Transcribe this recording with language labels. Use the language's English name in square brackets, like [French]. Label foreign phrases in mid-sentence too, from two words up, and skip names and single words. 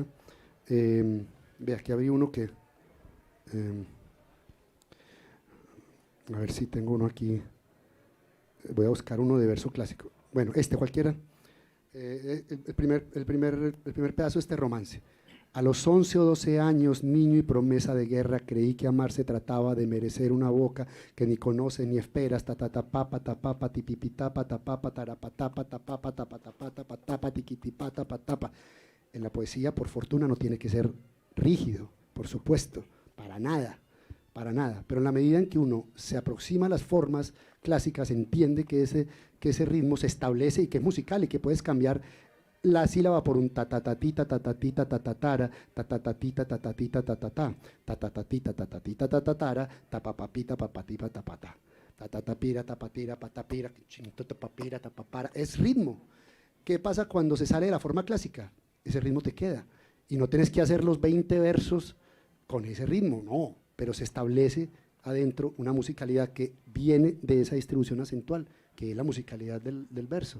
[Spanish] Ve, aquí había uno que... a ver si tengo uno aquí. Voy a buscar uno de verso clásico. Bueno, cualquiera. El primer pedazo de este romance. A los 11 o 12 años, niño y promesa de guerra, creí que amar se trataba de merecer una boca que ni conoce ni esperas, tatatapapa, tapapa, tipipitapa, tapapa, tarapatapa, tapapa, tapatapa, tapatapa, tiquitipata, patapa. En la poesía, por fortuna, no tiene que ser rígido, por supuesto, para nada, pero en la medida en que uno se aproxima a las formas clásicas, entiende que ese ritmo se establece y que es musical y que puedes cambiar la sílaba por un tatatatita, tatatita, tatatara, tatatatita, tatatita, tatatá, tatatatita, tatatita, tatatara, tapapapita, papatipa, tapata, tatatapira, tapatira, patapira, chinto, tapapira, tapapara. Es ritmo. ¿Qué pasa cuando se sale de la forma clásica? Ese ritmo te queda. Y no tienes que hacer los 20 versos con ese ritmo, no, pero se establece adentro una musicalidad que viene de esa distribución acentual, que es la musicalidad del verso.